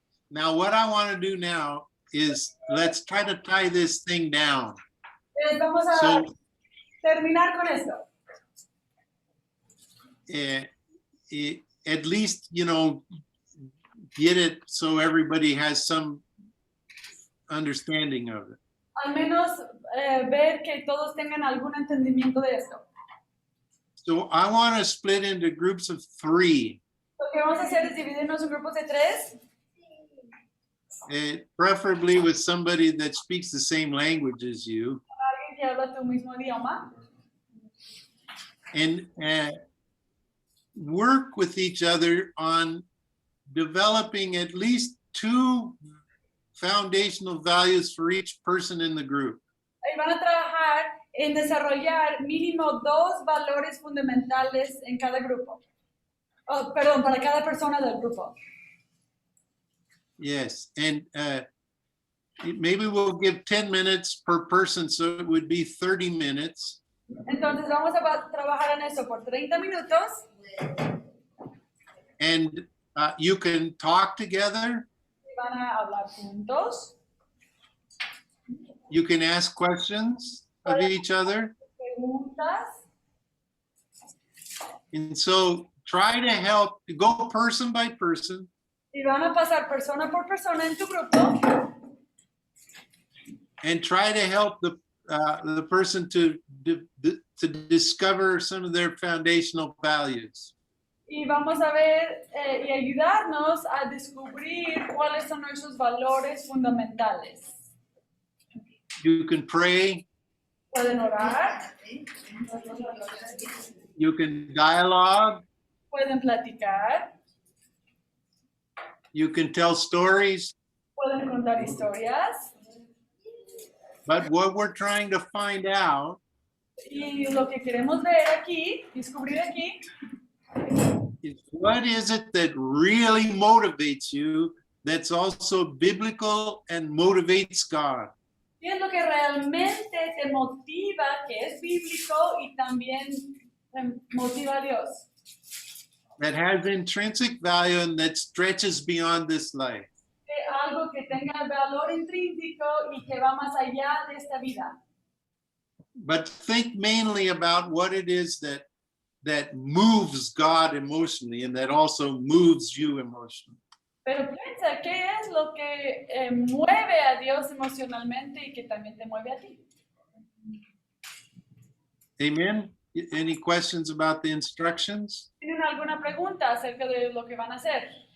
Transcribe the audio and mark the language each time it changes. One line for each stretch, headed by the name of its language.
English: Now, what I want to do now is let's try to tie this thing down.
Spanish: Vamos a
English: So,
Spanish: terminar con esto.
English: at least, get it so everybody has some understanding of it.
Spanish: Al menos ver que todos tengan algún entendimiento de esto.
English: So I want to split into groups of 3.
Spanish: Lo que vamos a hacer es dividirnos en grupos de 3.
English: Preferably with somebody that speaks the same language as you.
Spanish: Alguien que habla tu mismo idioma.
English: And work with each other on developing at least 2 foundational values for each person in the group.
Spanish: Y van a trabajar en desarrollar mínimo 2 valores fundamentales en cada grupo. Oh, perdón, para cada persona del grupo.
English: Yes, and maybe we'll give 10 minutes per person, so it would be 30 minutes.
Spanish: Entonces vamos a trabajar en eso por 30 minutos.
English: And you can talk together.
Spanish: Van a hablar juntos.
English: You can ask questions of each other.
Spanish: Preguntas.
English: And so try to help, go person by person.
Spanish: Y van a pasar persona por persona en tu grupo.
English: And try to help the person to discover some of their foundational values.
Spanish: Y vamos a ver y ayudarnos a descubrir cuáles son nuestros valores fundamentales.
English: You can pray.
Spanish: Pueden orar.
English: You can dialogue.
Spanish: Pueden platicar.
English: You can tell stories.
Spanish: Pueden contar historias.
English: But what we're trying to find out
Spanish: Y lo que queremos ver aquí, descubrir aquí,
English: is what is it that really motivates you that's also biblical and motivates God?
Spanish: ¿qué es lo que realmente te motiva, que es bíblico y también motiva a Dios?
English: That has intrinsic value and that stretches beyond this life.
Spanish: Algo que tenga valor intrínseco y que va más allá de esta vida.
English: But think mainly about what it is that moves God emotionally and that also moves you emotionally.
Spanish: Pero piensa, ¿qué es lo que mueve a Dios emocionalmente y que también te mueve a ti?
English: Amen? Any questions about the instructions?
Spanish: ¿Tienen alguna pregunta acerca de lo que van a hacer?